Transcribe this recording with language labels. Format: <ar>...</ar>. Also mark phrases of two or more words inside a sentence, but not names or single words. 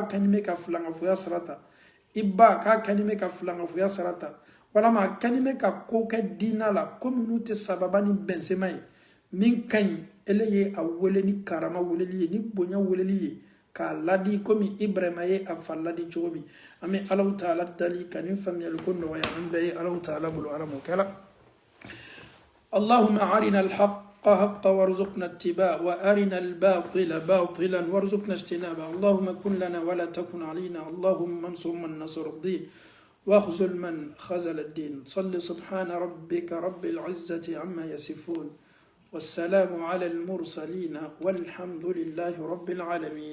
<bm>kɛni bɛ ka filankafoya sira ta i ba k'a kɛni bɛ ka filankafoya sira ta walama a kɛni bɛ ka ko kɛ diina la ko minnu tɛ sababa ni bɛnsema ye min ka ɲi ele ye a wele ni karama weleli ye ni bonya weleli ye k'a ladi komi Ibrahima ye a fa ladi cogo min an bɛ Alahu Taala dali ka nin faamuyali ko nɔgɔya an bɛɛ ye Alahu Taala bolo Ala m'o kɛ la</bm> <ar>اللهم أرنا الحق حقا وارزقنا اتباعه وارنا الباطل باطلا وارزقنا اجتنابه اللهم كن لنا ولا تكن علينا اللهم انصر من نصر الدين واخذل من خذل الدين صل سبحان ربك رب العزة عما يصفون والسلام على المرسلين والحمد لله رب العالمين</ar>